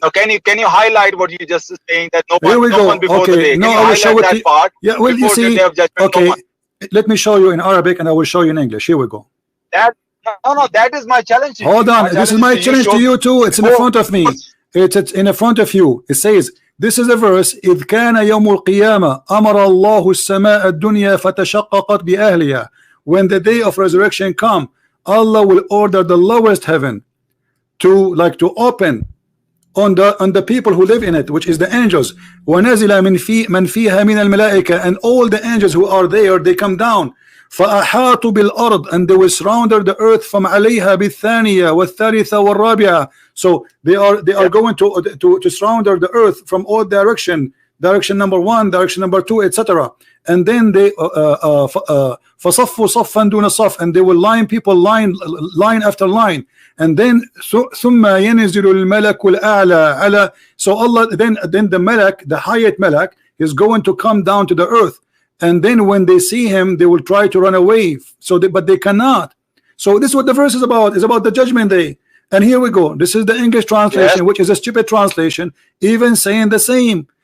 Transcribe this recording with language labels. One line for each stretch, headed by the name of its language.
English: So can you highlight what you just saying, that no one before okay. the day? No, I will show it. Part yeah, well, you see, okay. No, let me show you in Arabic, and I will show you in English. Here we go. No, that is my challenge to you. Hold on, this is my challenge to you too. It's in the front of me. It's in the front of you. It says, this is a verse.
Arabic: إذ كان يوم القيامة أمر الله السماء الدنيا فتشققت بأهلها.
English: When the day of resurrection come, Allah will order the lowest heaven to open on the people who live in it, which is the angels.
Arabic: وَنَزِلَ مِنْ فِيهَا مِنَ الْمَلَائِكَةِ,
English: and all the angels who are there, they come down.
Arabic: فَأَحَاطُوا بِالْأَرْضِ,
English: and they will surround the earth from
Arabic: عَلَيْهَا بِالثَّانِيَةِ وَالثَّالِثَةِ وَالرَّابِعَةِ.
English: So they are going to surround the earth from all direction number 1, direction number 2, etc. And then they
Arabic: فَصَفُّوا صَفًّا دُونَ صَفٍّ,
English: and they will line people line after line. And then
Arabic: ثُمَّ يَنْزِلُ الْمَلَكُ الْأَعْلَى عَلَى.
English: So Allah, then the Malak, the highest Malak, is going to come down to the earth. And then when they see him, they will try to run away. But they cannot. So this is what the verse is about. It's about the judgment day. And here we go. This is the English translation, which is a stupid translation, even saying the same.